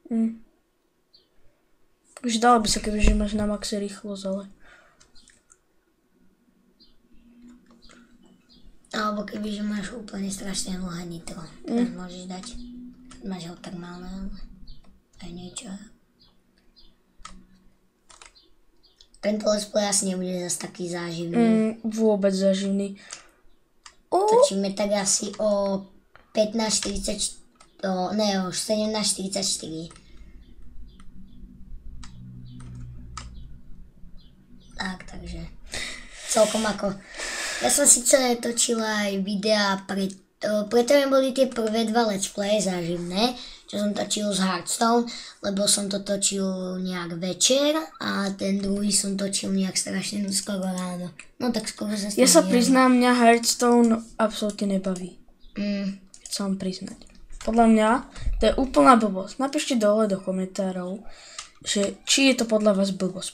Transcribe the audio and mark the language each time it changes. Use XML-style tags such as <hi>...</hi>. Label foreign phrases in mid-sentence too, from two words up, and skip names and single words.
<sk>Už dalo by sa, kebyže máš na maxe rýchlosť, ale... Alebo kebyže máš úplne strašne dlhé nitro. Tak môžeš dať. Máš ho tak malé, ale aj niečo. Tento</sk> <en>let's play</en> <sk>asi nebude zase taký záživný. Vôbec záživný. Točíme tak asi o 15:44, ne, o 17:44. Tak, takže celkom ako... Ja som síce točila aj videá preto mi boli tie prvé dva</sk> <en>let's play</en> <sk>záživné, čo som točil z Hearthstone, lebo som to točil nejak večer a ten druhý som točil nejak strašne skoro ráno. No tak skoro sa Ja sa priznám, mňa Hearthstone absolútne nebaví. Chcem vám priznať. Podľa mňa to je úplná blbosť. Napíšte dole do komentárov, že či je to podľa vás blbosť.</sk>